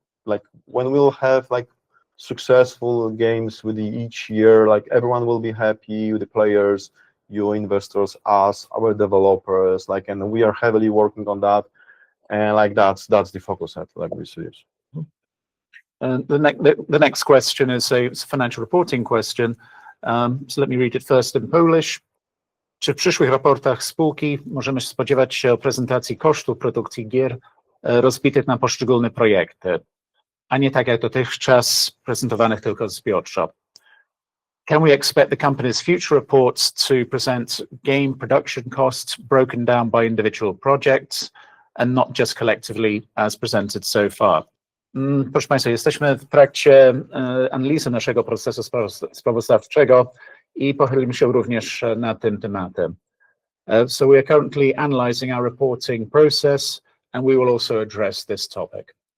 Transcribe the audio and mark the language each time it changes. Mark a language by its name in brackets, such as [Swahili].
[English] Like when we'll have like successful games with each year, like everyone will be happy, the players, you investors, us, our developers, like, and we are heavily working on that, and like that's the focus at Level Studios. The next question is it's a financial reporting question. So let me read it first in Polish. [Polish] Czy w przyszłych raportach spółki możemy spodziewać się prezentacji kosztów produkcji gier rozbitych na poszczególne projekty, a nie tak jak dotychczas prezentowanych tylko zbiorczo? [English] Can we expect the company's future reports to present game production costs broken down by individual projects and not just collectively as presented so far? [Polish] Proszę Państwa, jesteśmy w trakcie analizy naszego procesu sprawozdawczego i pochylimy się również nad tym tematem. [English] So we are currently analyzing our reporting process and we will also address this topic.